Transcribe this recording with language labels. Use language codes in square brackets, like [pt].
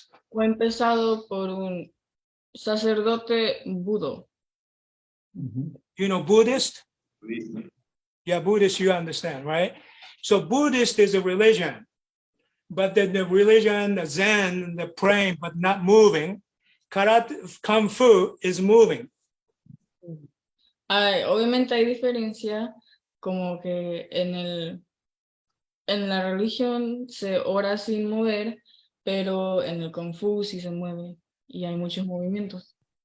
[es] fue empezado por un sacerdote budo. [en] You know Buddhist? Yeah, Buddhist, you understand, right? So Buddhist is a religion, but then the religion, the Zen, the praying, but not moving. Karate, Kung Fu is moving. [es] Obviamente hay diferencia, como que en la religión se ora sin mover, pero en el Kung Fu sí se mueve y hay muchos movimientos.